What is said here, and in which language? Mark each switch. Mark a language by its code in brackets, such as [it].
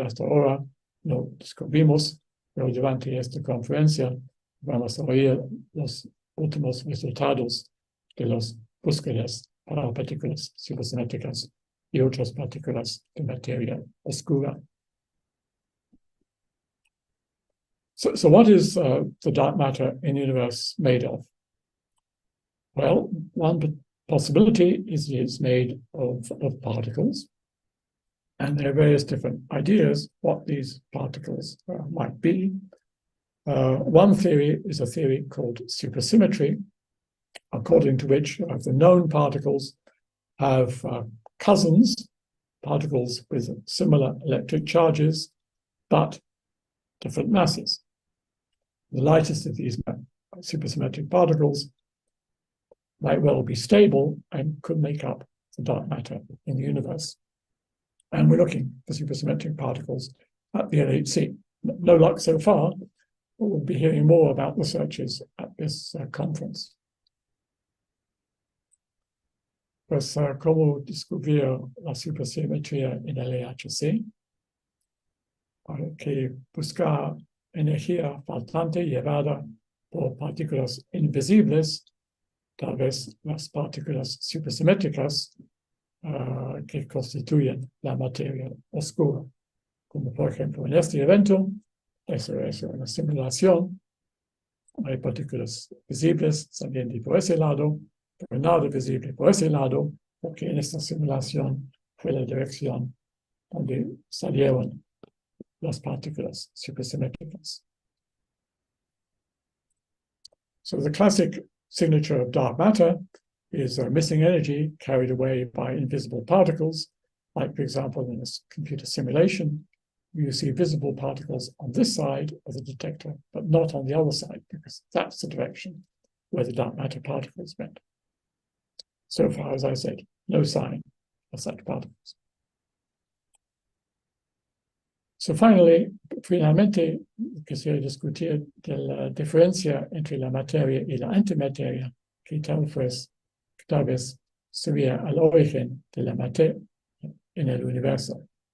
[es] Hasta ahora no descubrimos, pero durante esta conferencia vamos a oír los últimos resultados de las búsquedas para partículas supersimétricas y otras partículas de materia oscura. [en] So what is the dark matter in the universe made of? Well, one possibility is it's made of particles, and there are various different ideas what these particles might be. One theory is a theory called supersymmetry, according to which the known particles have cousins, particles with similar electric charges, but different masses. The lightest of these supersymmetric particles might well be stable and could make up the dark matter in the universe. And we're looking for supersymmetric particles at the LHC. No luck so far, but we'll be hearing more about the searches at this conference. [es] Pues, ¿cómo descubrir la supersimetría en el LHC? Para que buscar energía faltante llevada por partículas invisibles, tal vez las partículas supersimétricas que constituyen la materia oscura. Como por ejemplo en este evento, eso es una simulación. Hay partículas visibles saliendo por ese lado, pero nada visible por ese lado, porque en esta simulación fue la dirección donde salieron las partículas supersymmetricas. [en] So the classic signature of dark matter is missing energy carried away by invisible particles. Like, for example, in this computer simulation, you see visible particles on this side of the detector, but not on the other side, because that's the direction where the dark matter particles went. So far, as I said, no sign of such particles. So finally, [es] finalmente, quisiera discutir de la diferencia entre la materia y la antimateria, que tal vez sería el origen de la materia en el universo.